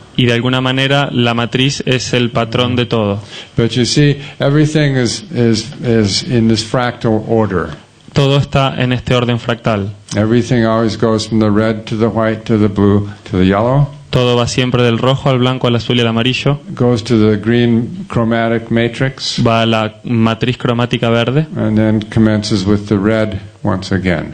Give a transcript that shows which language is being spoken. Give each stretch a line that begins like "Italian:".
Spanish: Y de alguna manera la matriz es el patrón de todo.
English: But you see, everything is in this fractal order.
Spanish: Todo está en este orden fractal.
English: Everything always goes from the red to the white to the blue to the yellow.
Spanish: Todo va siempre del rojo al blanco, al azul y al amarillo.
English: Goes to the green chromatic matrix.
Spanish: Va a la matriz cromática verde.
English: And then commences with the red once again.